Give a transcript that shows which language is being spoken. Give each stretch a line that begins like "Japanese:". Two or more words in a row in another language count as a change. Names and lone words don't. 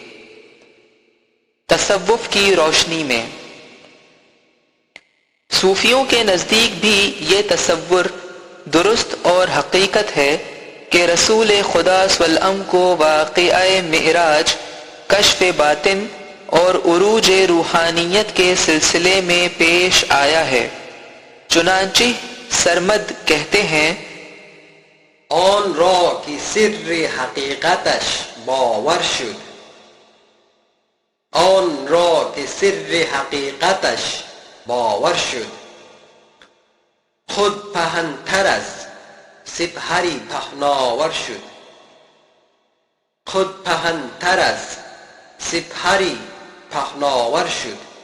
Urdu: تصوف کی روشنی میں صوفیوں کے نزدیک بھی یہ تصور درست اور حقیقت ہے کہ رسول خدا صلی اللہ علیہ وسلم کو واقعہ معراج کشف باطن اور عروج روحانیت کے سلسلے میں پیش آیا ہے۔ چنانچہ سرمد کہتے ہیں،
Persian: آن را که سر حقیقتش باور شد، آن را که سر حقیقتش باور شد، خود پهن‌تر از سپهری پهناور شد، خود پهن‌تر از سپهری پهناور شد.